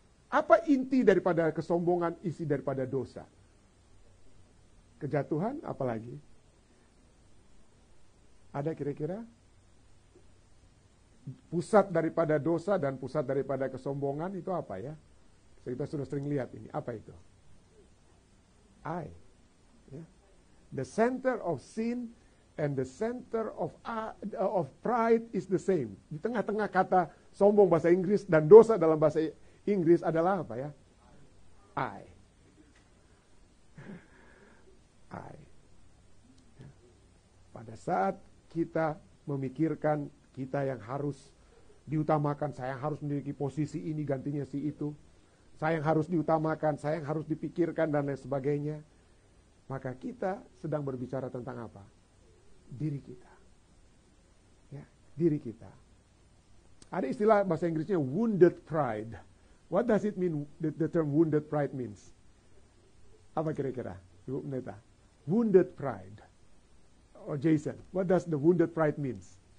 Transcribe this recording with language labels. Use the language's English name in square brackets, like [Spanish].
[Indonesian] Apa inti daripada kesombongan, isi daripada dosa? Kejatuhan, apalagi? Ada kira-kira? Pusat daripada dosa dan pusat daripada kesombongan itu apa ya? Kita sudah sering lihat ini. Apa itu? I. Yeah. [English] The center of sin and the center of pride is the same. [Indonesian] Di tengah-tengah kata sombong bahasa Inggris dan dosa dalam bahasa Inggris adalah apa ya? I. [English] I. [Indonesian] Pada saat kita memikirkan kita yang harus diutamakan, saya yang harus memiliki posisi ini gantinya si itu, saya yang harus diutamakan, saya yang harus dipikirkan dan lain sebagainya, maka kita sedang berbicara tentang apa? Diri kita. Ya, diri kita. Ada istilah bahasa Inggrisnya wounded pride. [English] What does it mean? The term wounded pride means? [Indonesian] Apa kira-kira, Ibu Pendeta? [English] Wounded pride. Or Jason, what does the wounded pride means?